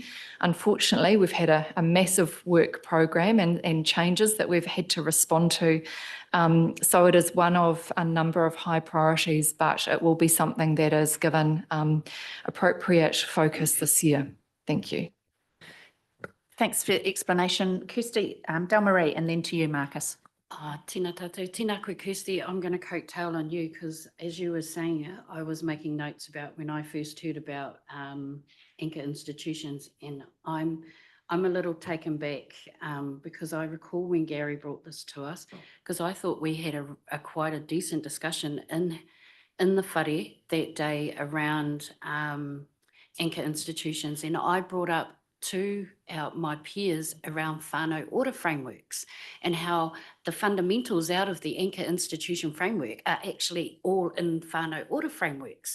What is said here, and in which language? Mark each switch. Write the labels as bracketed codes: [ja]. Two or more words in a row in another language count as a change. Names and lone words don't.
[en] Unfortunately, we've had a massive work program and changes that we've had to respond to. So it is one of a number of high priorities, but it will be something that is given appropriate focus this year. Thank you. Thanks for the explanation. Kirsty, Delmarie, and then to you, Marcus. [mi] Tēnā tātou, tēnā koe [en] Kirsty, I'm going to coattail on you because as you were saying it, I was making notes about when I first heard about anchor institutions, and I'm a little taken back because I recall when Gary brought this to us, because I thought we had a quite a decent discussion in the whare that day around anchor institutions, and I brought up to my peers around whānau order frameworks and how the fundamentals out of the anchor institution framework are actually all in whānau order frameworks.